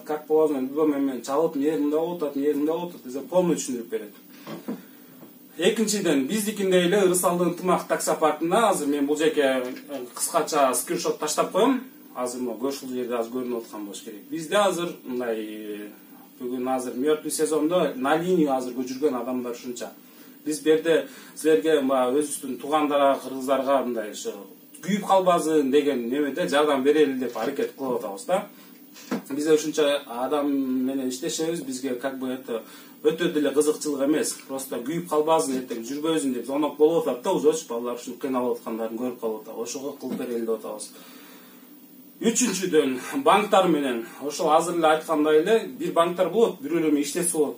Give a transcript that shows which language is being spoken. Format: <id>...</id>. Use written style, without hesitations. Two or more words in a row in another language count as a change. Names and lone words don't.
<ru>Как положено,</ru> <ky>мен чалып, эмне болуп атат, десе полный түшүндүрүп берет. Экинчиден, биздикиндей эле Ырысалдын ынтымак таксопаркында азыр мен бул жерге кыскача скриншот таштап коем. Азыр ушул жерде азыр көрүнүп аткан болуш керек. Бизде азыр мындай бүгүн азыр</ky> <ru>мертвый сезондо на линию</ru> <ky>азыр жүргөн адамдар ушунча. Биз бу жерде силерге өзүбүздүн туугандарга, кыргыздарга мындай күйүп калбасын деген немеде жардам берели деп аракет кылып атабыз да. Бизде ушунча адам менен иштешебиз, бизге</ky> <ru>как бы это</ru> <ky>өтө деле кызыкчылык эмес. Просто күйүп калбасын, эртең жүрбөзүн деп зонок болуп атат да, узоч балдар ушинтип кыйналып аткандарын көрүп калып атабыз. Ошого кылып берели деп атабыз. Үчүнчүдөн, банктар менен ошол азыр эле айткандай эле бир банктар болот, бирөөлөр менен иштесе болот.</ky>